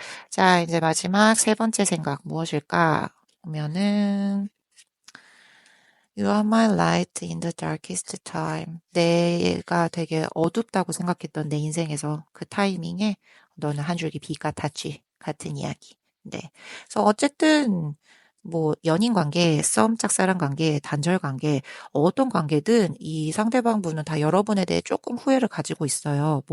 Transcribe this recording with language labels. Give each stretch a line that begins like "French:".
Korean: 자, 이제 마지막 3번째 생각 무엇일까? 보면은,
English: You are my light in the darkest time.
Korean: 내가 되게 어둡다고 생각했던 내 인생에서 그 타이밍에 너는 한 줄기 빛 같았지. 같은 이야기. 네. 그래서 어쨌든 뭐 연인 관계, 썸, 짝사랑 관계, 단절 관계, 어떤 관계든 이 상대방 분은 다 여러분에 대해 조금 후회를 가지고 있어요.